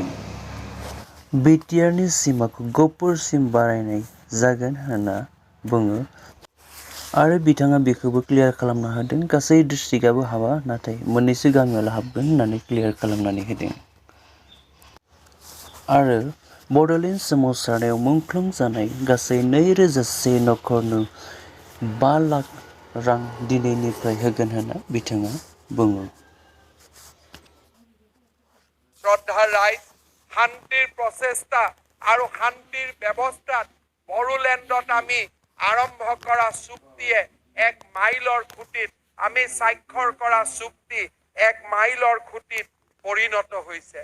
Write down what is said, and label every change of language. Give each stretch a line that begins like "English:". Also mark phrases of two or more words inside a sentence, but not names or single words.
Bodo: BTRनि सिमाखौ गहपुरसिम बारायनाय जागोन होनना बुङो आरो बिथाङा बेखौबो क्लियार खालामना होदों गासै डिस्ट्रिक्टआबो हाबा, नाथाय मोननैसो गामियावल' हाबगोन होननानै क्लियार खालामनानै होदों। आरो बड'लेण्ड सोमावसारनायाव मुंख्लं जानाय गासै 2001 नखरनो 5 लाख रां दिनैनिफ्राय होगोन होनना बिथाङा बुङो।
Assamese: শ্ৰদ্ধাৰ ৰাইজ, শান্তিৰ প্ৰচেষ্টা আৰু শান্তিৰ ব্যৱস্থাত বড়োলেণ্ডত আমি আৰম্ভ কৰা চুক্তিয়ে এক মাইলৰ খুঁটিত, আমি স্বাক্ষৰ কৰা চুক্তি এক মাইলৰ খুঁটিত পৰিণত হৈছে।